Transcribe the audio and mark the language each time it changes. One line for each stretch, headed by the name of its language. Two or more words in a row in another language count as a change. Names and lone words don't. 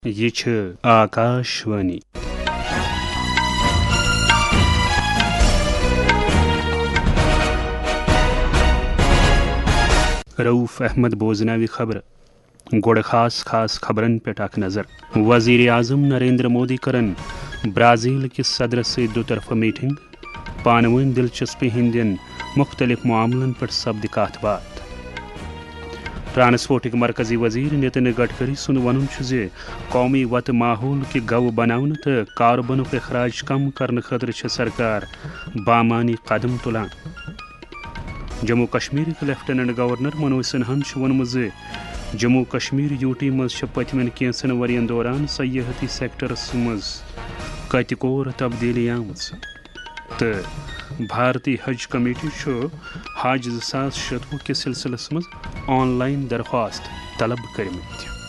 Kashmiri: یہ چھ آکاشوانی رؤف احمد بوزناوی خبر گوڑ خاص خبرن پہ اخ نظر وزیر اعظم نریندر مودی کرن برازیل کس صدر سے دو طرفہ میٹنگ پانون دلچسپی ہندین مختلف معاملن پہ سپد کات بات ٹرانسپورٹک مرکزی وزیر نتن گڈکری سند ون قومی وت ماحول کہ گو بناون تو کاربنک اخراج کم کرنے خاطر سرکار بامانی قدم تلان جموں کشمیر لیفٹیننٹ گورنر منوج سنہن وونمت جموں کشمیر یوٹی مز پتمن کینسن ورین دوران سیاحتی سیکٹرس مز کت کور تبدیلی آمت تو بھارتی حج کمیٹی حج 2026 کے سلسلس مز آن لائن درخواست طلب کرمت